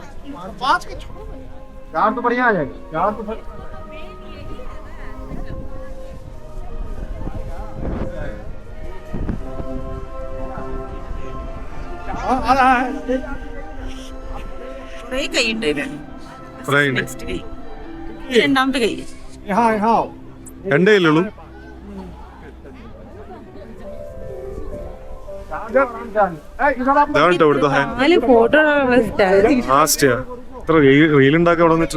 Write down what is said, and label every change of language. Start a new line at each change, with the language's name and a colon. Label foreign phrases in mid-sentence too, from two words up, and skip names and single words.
Hindi: 5 के छोड़ 4 तो बढ़िया आ जाएगा. 4 तो आ रहा है.
Malayalam: कई ഉണ്ട് രണ്ടാമത്തെ കൈ
Hindi: यहाँ यहाँ
Malayalam: 2 കയ്യിലുള്ളൂ. ഫോട്ടോ ഇത്ര റീൽ ഉണ്ടാക്കുക അവിടെ വന്നിട്ട്.